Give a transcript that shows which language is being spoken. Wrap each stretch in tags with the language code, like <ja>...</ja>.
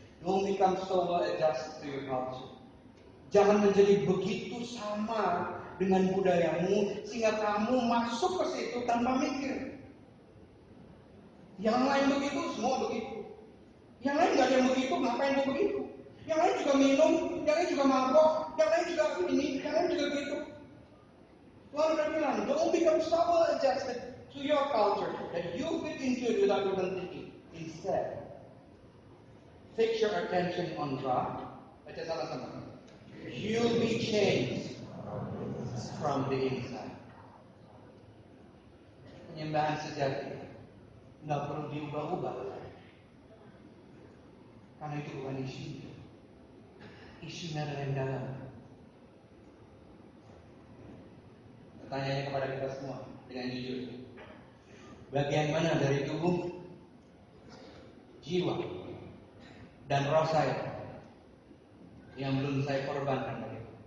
<en>Don't become so well adjusted to your culture.</en> <id>Jangan menjadi begitu sama dengan budayamu sehingga kamu masuk ke situ tanpa mikir. Yang lain begitu, semua begitu. Yang lain nggak ada yang begitu, ngapain gue begitu? Yang lain juga minum, yang lain juga mabok, yang lain juga ini, yang lain juga gitu. Tuhan udah bilang,</id> <en>don't become so well adjusted to your culture that you fit into it without even thinking. Instead, fix your attention on God.</en> <id>Baca sama-sama.</id> <en>You'll be changed from the inside.</en> <id>Penyembahan sejati nggak perlu diubah-ubah, karena itu bukan isunya. Isunya adalah yang dalam. Pertanyaannya kepada kita semua dengan jujur, bagian mana dari tubuh, jiwa, dan roh saya yang belum saya korbankan tadi?</id>